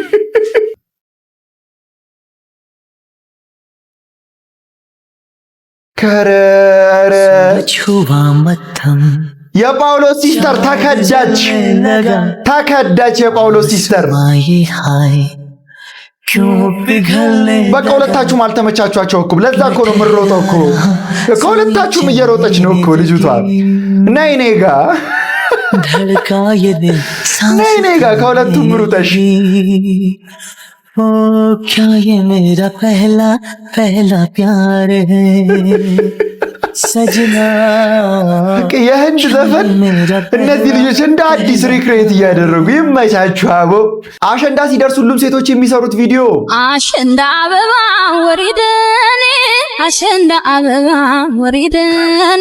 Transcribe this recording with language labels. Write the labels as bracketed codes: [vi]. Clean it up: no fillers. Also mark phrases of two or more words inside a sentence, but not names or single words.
[am] ከረረ የጳውሎስ ሲስተር ተከዳች። የጳውሎስ ሲስተር በቃ ሁለታችሁም አልተመቻችኋቸው እኮ። ለዛ እኮ ነው የምሮጠው እኮ። ከሁለታችሁም እየሮጠች ነው እኮ ልጅቷ። ነይ እኔ ጋ ከሁለቱም ሩጠሽ [hi] क्या ये मेरा पहला प्यार है ሰጅና [am] የህንድ ዘፈን እነዚህ ልጆች እንደ አዲስ ሪክሬት እያደረጉ ይመቻችሁ። አቦ አሸንዳ ሲደርስ ሁሉም ሴቶች የሚሰሩት ቪዲዮ [ti] አሸንዳ አበባ ወሪደኔ አሸንዳ አበባ ወሪደኔ